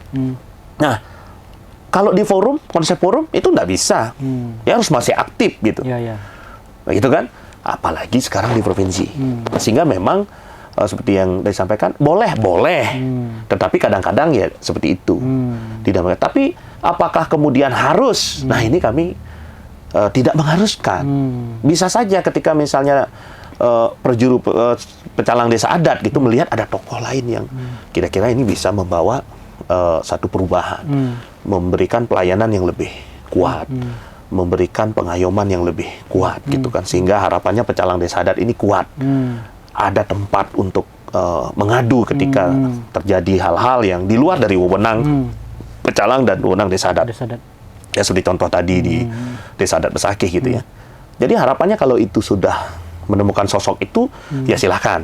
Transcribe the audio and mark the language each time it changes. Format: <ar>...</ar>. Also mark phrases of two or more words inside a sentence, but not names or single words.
<id>Nah, kalau di forum, konsep forum itu nggak bisa, ya harus masih aktif gitu, gitu kan, apalagi sekarang di provinsi, sehingga memang seperti yang disampaikan, boleh, tetapi kadang-kadang ya seperti itu. Tapi apakah kemudian harus? Nah, ini kami tidak mengharuskan. Bisa saja ketika misalnya perjuru pecalang desa adat gitu melihat ada tokoh lain yang kira-kira ini bisa membawa satu perubahan, memberikan pelayanan yang lebih kuat, memberikan pengayoman yang lebih kuat, gitu kan, sehingga harapannya pecalang desa adat ini kuat. Ada tempat untuk mengadu ketika terjadi hal-hal yang di luar dari wewenang pecalang dan wewenang desa adat. Ya, seperti contoh tadi di desa adat Besakih gitu ya. Jadi harapannya kalau itu sudah menemukan sosok itu, ya silahkan.</id>